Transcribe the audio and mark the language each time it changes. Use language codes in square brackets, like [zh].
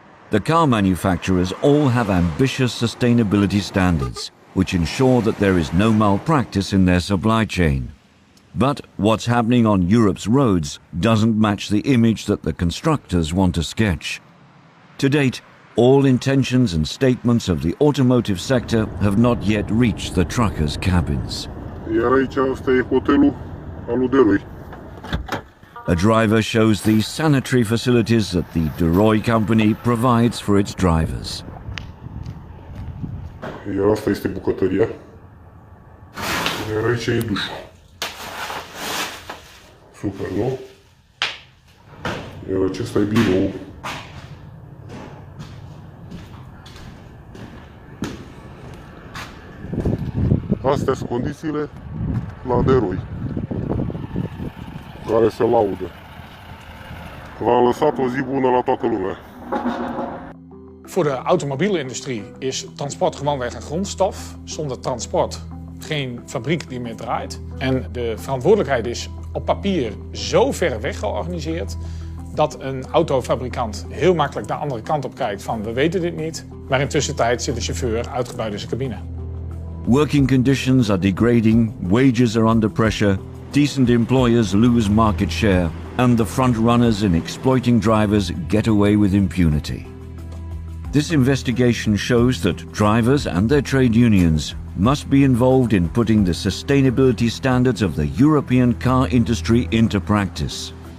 [en] The car manufacturers all have ambitious sustainability standards, which ensure that there is no malpractice in their supply chain. But what's happening on Europe's roads doesn't match the image that the constructors want to sketch. To date, all intentions and statements of the automotive sector have not yet reached the truckers' cabins. [ro] Iar aici asta e hotelul aluderului. [en] A driver shows the sanitary facilities that the Duroy company provides for its drivers. [ro] Iar asta este bucătăria. Iar aici e dușul. Super, nu? Iar acesta e biroul. Astea sunt condițiile la Deroi, care se laudă. V-am lăsat o zi bună la toată lumea. [nl] Voor de automobielindustrie is transport gewoonweg een grondstof. Zonder transport geen fabriek die meer draait. En de verantwoordelijkheid is op papier zo ver weg georganiseerd dat een autofabrikant heel makkelijk de andere kant op kijkt van we weten dit niet. Maar intussen tijd zit de chauffeur uitgebuit in zijn cabine. [en] Working conditions are degrading, wages are under pressure, decent employers lose market share, and the front-runners in exploiting drivers get away with impunity. This investigation shows that drivers and their trade unions must be involved in putting the sustainability standards of the European car industry into practice.